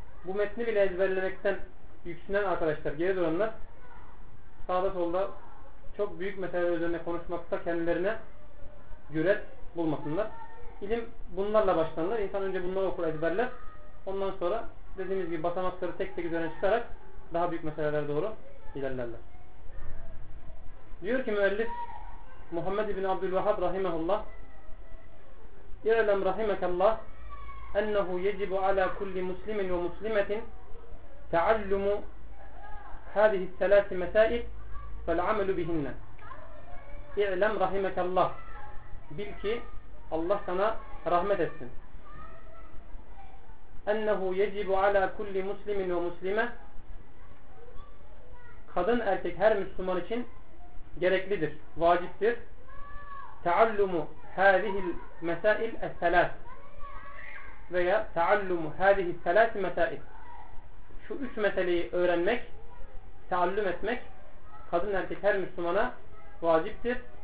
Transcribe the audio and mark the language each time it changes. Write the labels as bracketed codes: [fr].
[tr] Bu metni bile ezberlemekten yüksünen arkadaşlar, geri duranlar sağda solda çok büyük meseleler üzerine konuşmakta kendilerine cüret bulmasınlar. İlim bunlarla başlanır. İnsan önce bunları okur, ezberler. Ondan sonra dediğimiz gibi basamakları tek tek üzerine çıkarak daha büyük meselelere doğru ilerlerler. Diyor ki müellif Muhammed İbni Abdülvahhab Rahimahullah İ'lem Rahimekallah [ar] أنه يجب على كل مسلم ومسلمة تعلم هذه الثلاث مسائل فالعمل بهن. اعلم رحمك الله. [tr] Bil ki Allah sana rahmet etsin. [ar] أنه يجب على كل مسلم ومسلمة. [tr] Kadın erkek her Müslüman için gereklidir, vaciptir. [ar] تعلم هذه المسائل الثلاث [tr] veya taallumu hadihi selat metaib, şu üç meseleyi öğrenmek, taallum etmek kadın erkek her Müslümana vaciptir.